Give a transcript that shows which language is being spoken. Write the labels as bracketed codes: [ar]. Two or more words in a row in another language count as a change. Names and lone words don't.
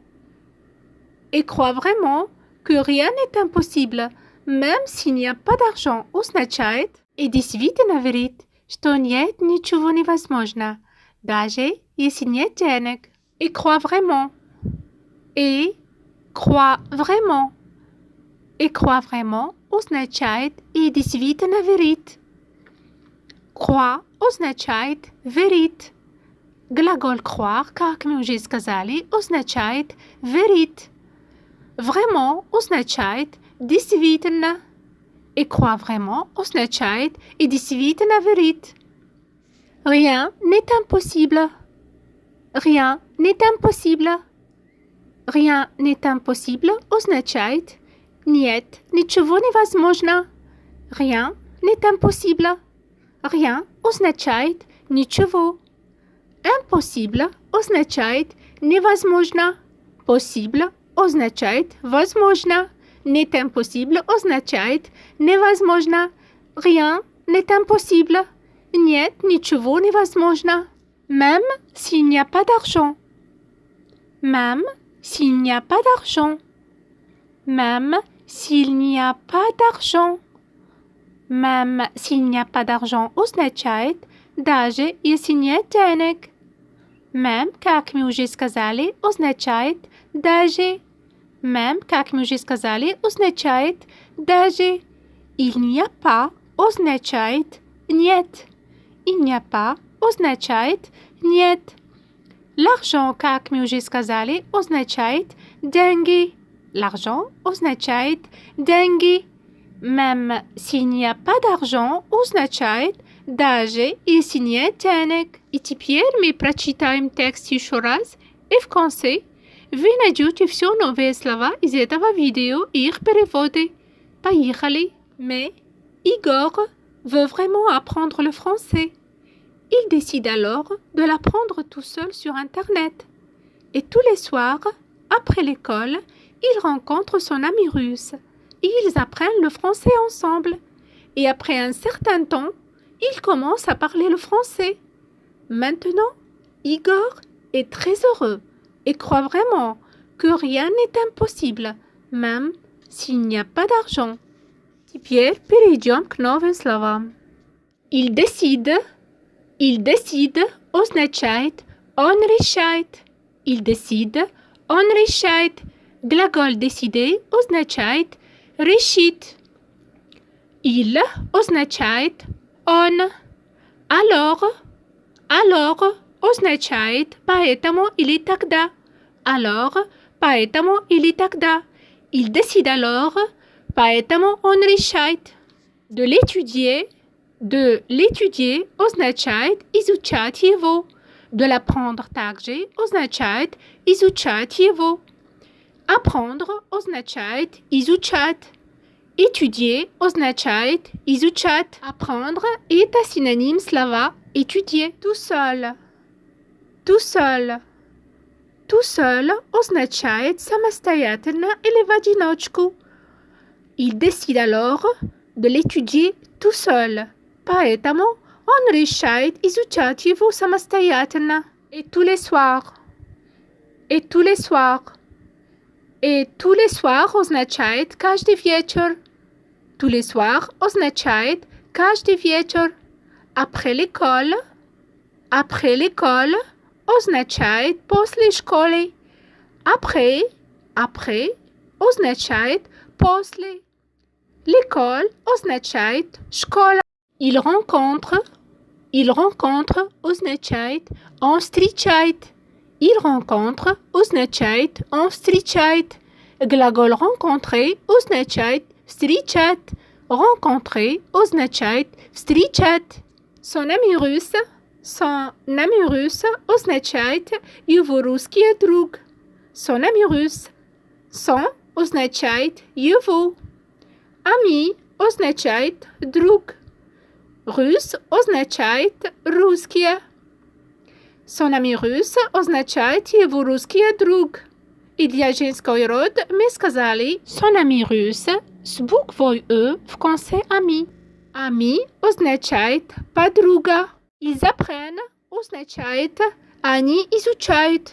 [fr] Et crois vraiment que rien n'est impossible, même s'il n'y a pas d'арgent. [ru] Означает, и действительно верит, что нет ничего невозможно, даже если нет денег. [fr] Et crois vraiment. Et crois vraiment. Et crois vraiment [ru] означает, и действительно верит. Crois означает верит. Глагол croire, как мы уже сказали, означает верит. Vraiment означает действительно. [fr] Et crois vraiment [ru] означает и действительно верит. [fr] Rien n'est impossible. Rien n'est impossible. Rien n'est impossible [ru] означает нет ничего невозможно. [fr] Rien n'est impossible. Rien [ru] означает ничего. Impossible означает невозможно. Possible означает возможно. [fr] N'est impossible [ru] означает невозможно. [fr] Rien n'est impossible. [ru] Нет ничего невозможно. [fr] Même s'il n'y a pas d'argent. Même s'il n'y a pas d'argent. Même s'il n'y a pas d'argent. Même s'il n'y a pas d'argent [ru] означает даже если нет денег. Même, как мы уже сказали, означает даже. Même, как мы уже сказали, означает даже. [fr] Il n'y a pas [ru] означает нет. [fr] Il n'y a pas [ru] означает нет. L'argent, как мы уже сказали, означает деньги. L'argent означает деньги. Même s'il n'y a pas d'argent означает даже если нет денег. И теперь мы прочитаем текст еще раз и в конце вы найдете все новые слова из этого видео и их переводы. Поехали! [fr] Mais Igor veut vraiment apprendre le français. Il décide alors de l'apprendre tout seul sur Internet. Et tous les soirs, après l'école, il rencontre son ami russe. Et ils apprennent le français ensemble. Et après un certain temps, il commence à parler le français. Maintenant, Igor est très heureux et croit vraiment que rien n'est impossible, même s'il n'y a pas d'argent. [ru] Теперь перейдем к новым словам. [fr] Il décide [ru] означает он решает. [fr] Il décide, [ru] он решает. Глагол décider означает решит. Il означает он. Alors означает поэтому или тогда. Alors, поэтому или тогда. [fr] Il décide alors, [ru] поэтому он решает. [fr] De l'étudier [ru] означает изучать его. [fr] De l'apprendre [ru] также означает изучать его. Apprendre означает изучать. Étudier означает изучать. Apprendre – это синоним слова étudier. [fr] Tout seul. Tout seul. Tout seul [ru] означает самостоятельно или в одиночку. [fr] Il décide alors de l'étudier tout seul. [ru] Поэтому он решает изучать его самостоятельно. [fr] Et tous les soirs. Et tous les soirs. [ru] И [fr] tous les soirs [ru] означает каждый вечер. [fr] Tous les soirs [ru] означает каждый вечер. [fr] Après l'école [ru] означает после школы. Après означает после. L'école означает школа. [fr] Il rencontre [ru] означает он встречает. [fr] Il rencontre [ru] означает он встречает. Глагол rencontrer означает встречать. Rencontrer означает встречать. [fr] Son ami russe [ru] означает его русский друг. [fr] Son ami russe. Son [ru] означает его. Ami означает друг. Рус означает русские. [fr] Son ami russe [ru] означает его русский друг. И для женской род мы сказали [fr] son ami russe [ru] с буквой «э» в конце ami. Ami означает подруга. [fr] Ils apprennent [ru] означает они изучают.